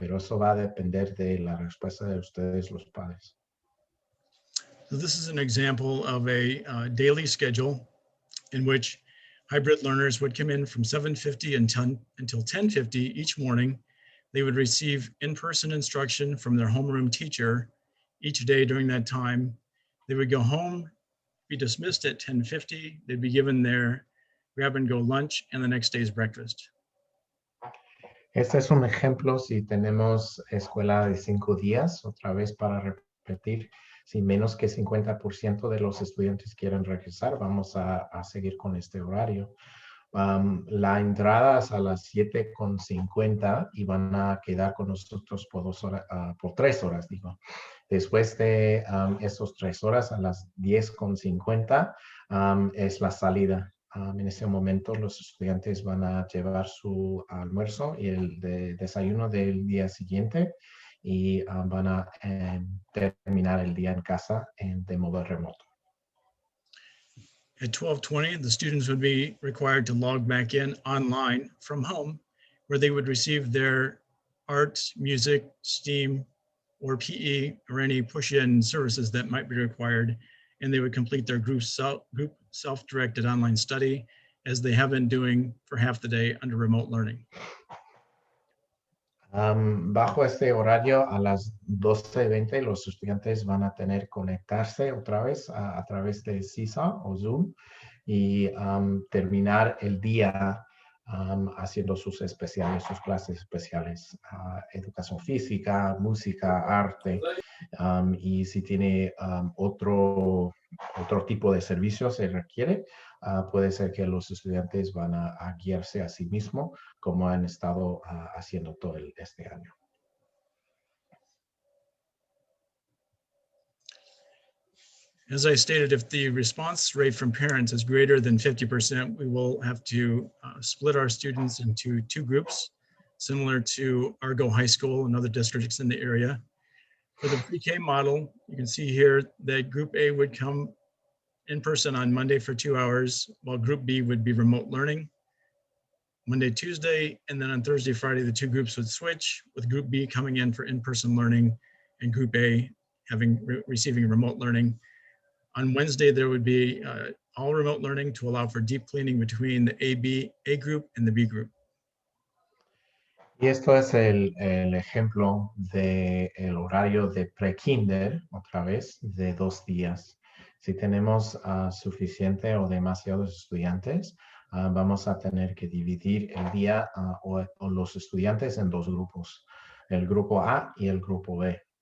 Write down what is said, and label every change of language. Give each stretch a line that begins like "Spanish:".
Spanish: Pero eso va a depender de la respuesta de ustedes, los padres.
English: So this is an example of a daily schedule in which hybrid learners would come in from 7:50 until 10:50 each morning. They would receive in-person instruction from their homeroom teacher each day during that time. They would go home, be dismissed at 10:50. They'd be given their grab and go lunch and the next day's breakfast.
Spanish: Este es un ejemplo si tenemos escuela de 5 días, otra vez para repetir. Si menos que 50% de los estudiantes quieren regresar, vamos a seguir con este horario. La entrada es a las 7:50 y van a quedar con nosotros por 2 horas, por 3 horas, digo. Después de esas 3 horas, a las 10:50, es la salida. En ese momento los estudiantes van a llevar su almuerzo y el desayuno del día siguiente y van a terminar el día en casa de modo remoto.
English: At 12:20, the students would be required to log back in online from home, where they would receive their art, music, STEAM, or PE, or any push-in services that might be required, and they would complete their group self-directed online study, as they have been doing for half the day under remote learning.
Spanish: Bajo este horario, a las 12:20, los estudiantes van a tener que conectarse otra vez a través de CISA o Zoom y terminar el día haciendo sus clases especiales, educación física, música, arte, y si tiene otro tipo de servicio se requiere, puede ser que los estudiantes van a guiarse a sí mismos como han estado haciendo todo este año.
English: As I stated, if the response rate from parents is greater than 50%, we will have to split our students into 2 groups, similar to Argo High School and other districts in the area. For the pre-K model, you can see here that Group A would come in person on Monday for 2 hours, while Group B would be remote learning. Monday, Tuesday, and then on Thursday, Friday, the 2 groups would switch, with Group B coming in for in-person learning and Group A receiving remote learning. On Wednesday, there would be all remote learning to allow for deep cleaning between the A group and the B group.
Spanish: Y esto es el ejemplo del horario de pre-kinder, otra vez, de 2 días. Si tenemos suficiente o demasiados estudiantes, vamos a tener que dividir el día o los estudiantes en 2 grupos, el grupo A y el grupo B.